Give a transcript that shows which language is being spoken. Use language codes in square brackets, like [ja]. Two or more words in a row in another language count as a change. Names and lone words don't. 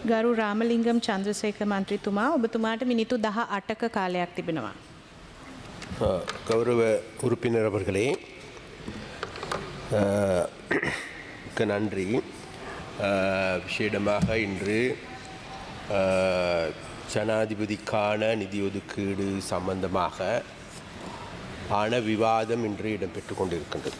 [si] ගරු රාමලිංගම් චන්ද්‍රසේකර මන්ත්‍රීතුමා ඔබතුමාට මිනිත්තු 18ක කාලයක් තිබෙනවා. [ta] கௌரவ உறுப்பினர் அவர்களே, நன்றி. விஷேடமாக இன்று ஜனாதிபதிக்கான நிதி ஒதுக்கீடு சம்பந்தமாக ஆன விவாதம் இன்று இடம்பெற்று கொண்டிருக்கின்றது.